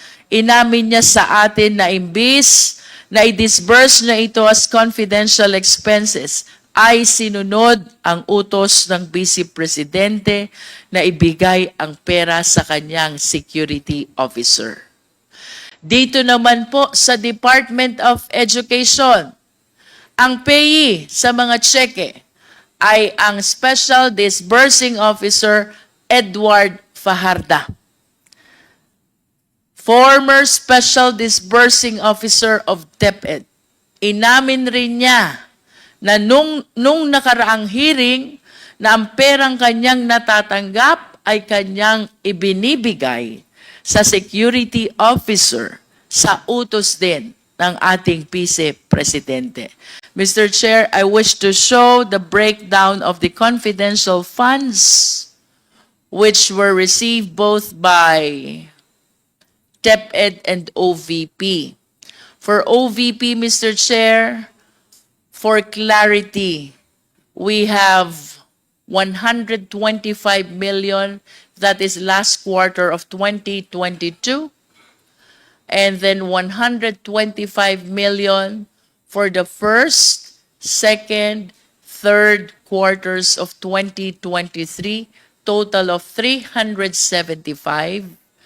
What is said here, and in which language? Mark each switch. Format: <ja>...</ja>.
<tl>Inamin niya sa atin na imbis na i-disburse na ito</tl> <en>as confidential expenses,</en> <tl>ay sinunod ang utos ng Vice Presidente na ibigay ang pera sa kanyang security officer. Dito naman po sa Department of Education, ang payee sa mga tseke ay ang Special Disbursing Officer Edward Fajarda.</tl> <en>Former Special Disbursing Officer of DepEd.</en> <tl>Inamin rin niya na nung nakaraang hearing na ang perang kanyang natatanggap ay kanyang ibinibigay sa security officer sa utos din ng ating Vice Presidente.</tl> <en>Mr. Chair, I wish to show the breakdown of the confidential funds which were received both by DepEd and OVP. For OVP, Mr. Chair, for clarity, we have 125 million, that is last quarter of 2022, and then 125 million for the first, second, third quarters of 2023, total of 375.</en>